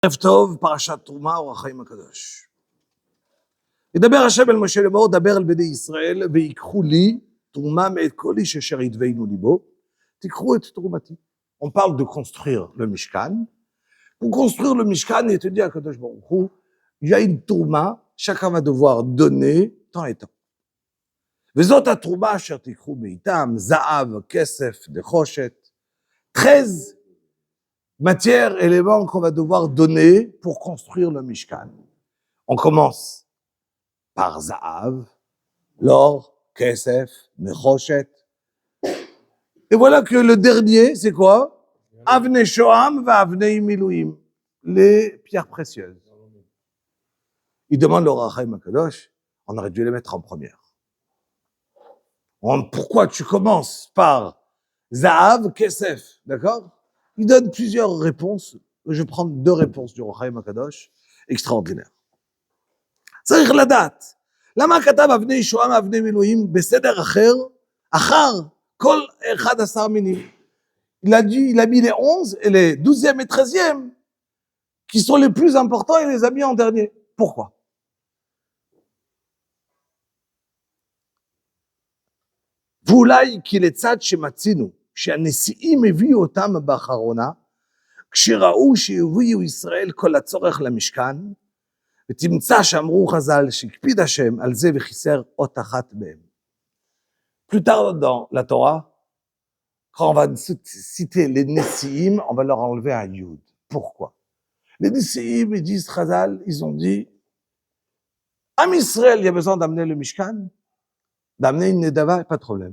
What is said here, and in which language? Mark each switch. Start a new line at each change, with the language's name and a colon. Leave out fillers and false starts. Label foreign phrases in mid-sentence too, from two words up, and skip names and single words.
Hebrew: ערב טוב, פרשת תרומה, אור החיים הקדוש. ידבר השם אל משה לאמור, דבר אל בני ישראל, ויקחו לי תרומה מאת כל איש אשר ידבנו ליבו, תיקחו את תרומתי.
French: On parle de construire le Mishkan. Pour construire le Mishkan, il te dit à
Hebrew: Kadosh Baruch Hu,
French: il y a une tourma, chacun va devoir donner tant et tant.
Hebrew: וזאת התרומה אשר תיקחו מאיתם, זהב, כסף, נחושת,
French: 13 matières, éléments qu'on va devoir donner pour construire le Mishkan. On commence par Zahav, l'or, Kesef, Nechoshet. Et voilà que le dernier, c'est quoi?
Hebrew: Avnei Shoham va Avnei Miluim,
French: les pierres précieuses. Il demande au
Hebrew: Rachaim Akadosh,
French: on aurait dû les mettre en première. Pourquoi tu commences par
Hebrew: Zahav, Kesef,
French: d'accord? Il donne plusieurs réponses. Je prends 2 réponses du
Hebrew: Rachaim Akadosh,
French: extraordinaires.
Hebrew: צריך לדעת, למה כתב אבני שוהם ואבני מילואים בסדר אחר, אחר כל 11 מינים?
French: Il a mis les 11 et les 12e et 13e, qui sont les plus importants, il les a mis en dernier. Pourquoi?
Hebrew: ואולי כי לצד שמצינו, שהנשיאים הביאו אותם באחרונה, כשראו שהביאו ישראל כל הצורך למשכן, ותמצא שאמרו חז"ל שהקפיד השם על זה וחיסר אות אחת בהם.
French: Plus tard dans la Torah, quand on va citer les Nessiim, on va leur enlever un Yud. Pourquoi? Les Nessiim, ils disent Chazal, ils ont dit,
Hebrew: Am Israël,
French: il y a besoin d'amener le Mishkan, d'amener une Nedava, pas de problème.